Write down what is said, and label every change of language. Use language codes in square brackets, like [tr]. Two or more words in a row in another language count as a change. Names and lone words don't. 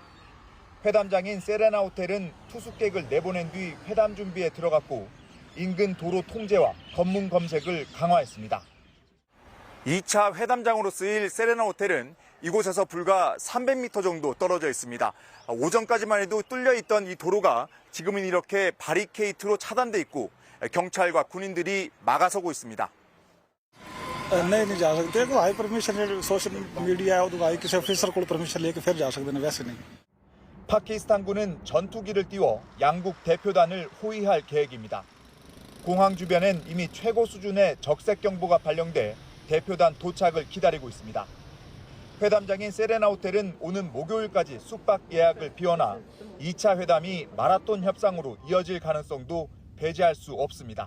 [ko] 회담장인 세레나 호텔은 투숙객을 내보낸 뒤 회담 준비에 들어갔고 인근 도로 통제와 검문 검색을 강화했습니다. 2차 회담장으로 쓰일 세레나 호텔은 이곳에서 불과 300m 정도 떨어져 있습니다. 오전까지만 해도 뚫려 있던 이 도로가 지금은 이렇게 바리케이트로 차단돼 있고 경찰과 군인들이 막아서고 있습니다. [hi] नहीं जा सकते तो [en] high permission social media [hi] है तो किसी ऑफिसर को परमिशन लेके फिर जा सकते हैं वैसे नहीं. [ko] 파키스탄군은 전투기를 띄워 양국 대표단을 호위할 계획입니다. 공항 주변엔 이미 최고 수준의 적색 경보가 발령돼 대표단 도착을 기다리고 있습니다. 회담장인 세레나 호텔은 오는 목요일까지 숙박 예약을 비워놔 2차 회담이 마라톤 협상으로 이어질 가능성도 배제할 수 없습니다.